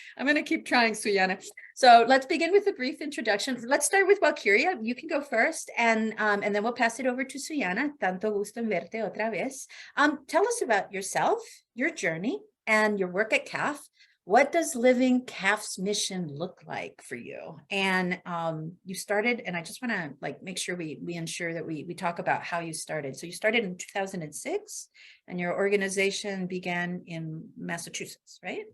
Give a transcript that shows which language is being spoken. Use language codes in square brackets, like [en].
[en] I'm going to keep trying, Suyanna. So let's begin with a brief introduction. Let's start with Walkiria. You can go first, and then we'll pass it over to Suyanna. [es] Tanto gusto en verte otra vez. [en] Tell us about yourself, your journey, and your work at CAF. What does living CAF's mission look like for you? And you started, and I just want to make sure we ensure that we talk about how you started. So you started in 2006, and your organization began in Massachusetts, right?